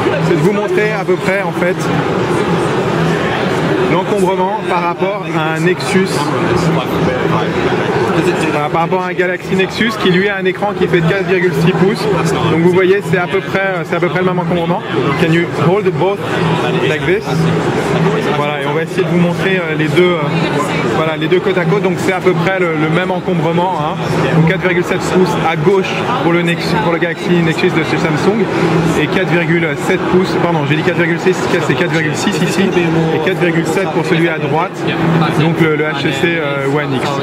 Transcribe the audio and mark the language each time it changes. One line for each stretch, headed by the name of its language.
French: C'est de vous montrer à peu près, en fait, l'encombrement par rapport à un Nexus, par rapport à un Galaxy Nexus qui lui a un écran qui fait 4,6 pouces. Donc vous voyez, c'est à peu près le même encombrement.
English: Can you hold both like this?
French: Voilà, et on va essayer de vous montrer les deux côte à côte. Donc c'est à peu près le même encombrement, hein. Donc 4,7 pouces à gauche pour le Galaxy Nexus de chez Samsung et 4,7 pouces, pardon, j'ai dit 4,6, c'est 4,6 ici et 4,7 pour celui à droite, donc le HTC One X.